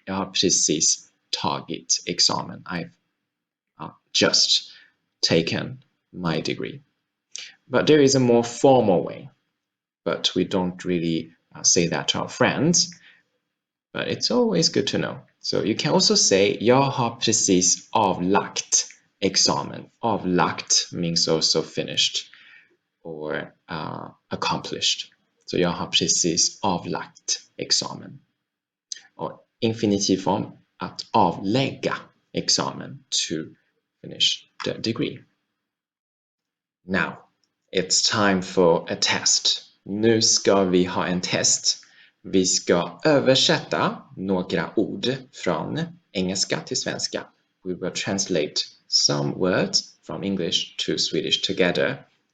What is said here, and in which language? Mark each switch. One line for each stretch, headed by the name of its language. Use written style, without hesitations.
Swedish: Jag har precis tagit examen.
English: I've just taken my degree. But there is a more formal way. but we don't really say that to our friends. But it's always good to know. So you can also say
Swedish: jag har precis avlagt examen.
English: Avlagt means also finished or accomplished.
Swedish: Så jag har precis avlagt examen. Och infinitivform att avlägga examen,
English: to finish the degree. Now, it's time for a test.
Swedish: Nu ska vi ha en test. Vi ska översätta några ord från engelska till svenska.
English: We will translate some words from English to Swedish together.